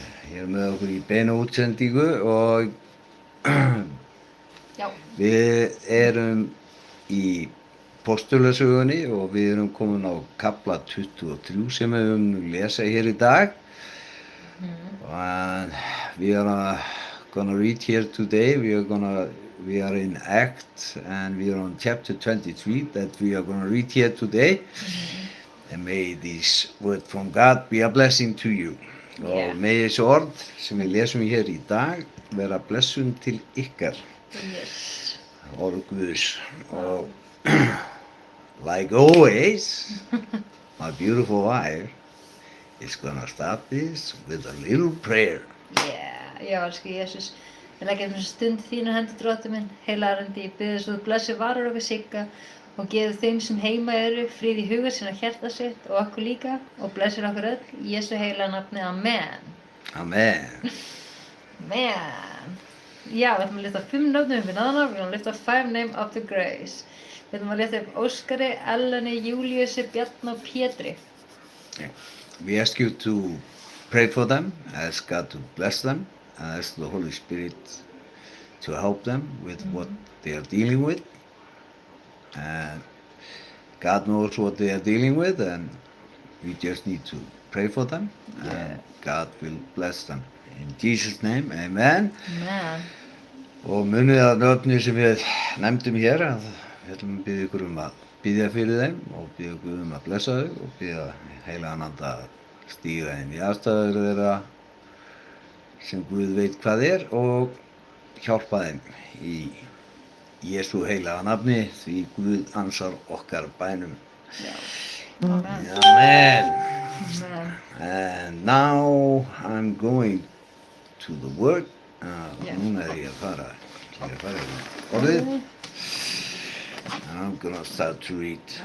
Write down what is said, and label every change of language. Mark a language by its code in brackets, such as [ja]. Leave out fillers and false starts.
[is] Ég er með okkur í beinu útsendingu og við erum í Postulasögunni og við erum komin á kafla 23 sem við höfum lesa hér í dag. [en] And we are gonna read here today. We are in Act and we are on chapter 23 that we are gonna read here today. And may this word from God be a blessing to you. [is] Og megi þessi orð sem við lesum hér í dag vera blessun til ykkar. Orð Guðs. Og [en] like always, my beautiful wife is gonna start this with a little prayer. [is] Já, elsku Jesús, við leggjum þessa stund þínu hendur Drottinn minn, heilagrandi, ég bið þess að þú blessi varir okkur Sigga og gefur þeim sem heima eru frið í huga sinna hjarta sitt og okkur líka og blessir okkur öll í Jesú heila nafni, amen. Amen. Man. Já, við ætlum að lyfta 5 nöfnum við náðana, við ætlum að lyfta [en] 5 name of the grace. [is] Við ætlum að lyfta upp Óskari, Elleni, Júliusi, Bjarna og Pétri. [en] We ask you to pray for them, ask God to bless them, and ask the Holy Spirit to help them with what they are dealing with. And God knows what they are dealing with, and we just need to pray for them, and God will bless them. In Jesus' name, amen. Amen. [is] Og munið að nöfni sem við nefndum hér, að við ætlum að biðja ykkur að biðja fyrir þeim og biðja ykkur að blessa þau og biðja heilagan anda að stíga inn í aðstæður þeirra sem Guð veit hvað og hjálpa þeim í Jesú heilaga nafni, því Guð ansar okkar bænum. Amen. Amen. Amen. [en] And now I'm going to the word. [is] Núna ég að fara í orðið. [en] And I'm gonna start to read.